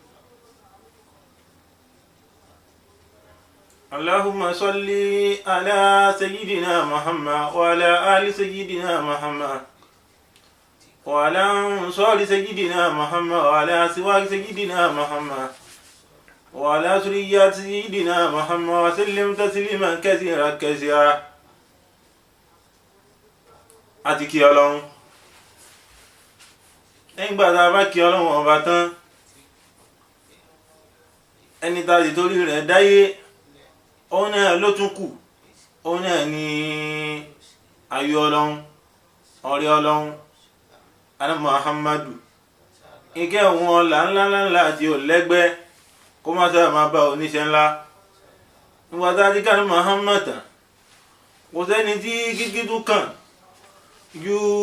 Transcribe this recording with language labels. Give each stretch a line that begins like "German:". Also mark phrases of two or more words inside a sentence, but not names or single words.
Arabic: اللهم صل على سيدنا محمد وعلى آل سيدنا محمد وعلى أنصار سيدنا محمد وعلى أزواج سيدنا محمد وعلى ذريات سيدنا محمد وسلم تسليما كثيرا كثيرا
Yoruba: àti kí Ọlọ́run nígbà tá a bá kí Ọlọ́run ọba tán ẹni tá a sì torí rẹ̀ dáyé òun náà ló tún kù òun náà ni ayọ̀ Ọlọ́run ọ̀rẹ́ Ọlọ́run ana Muhammadu ìkẹ́ òun ọlá ńláńlá àti òlẹ́gbẹ́ kó má sábà máa bá oníṣẹ́ ńlá nígbà tá a ti ká ní Muhammad tán kò sẹ́ni tí kíkí tún kàn ju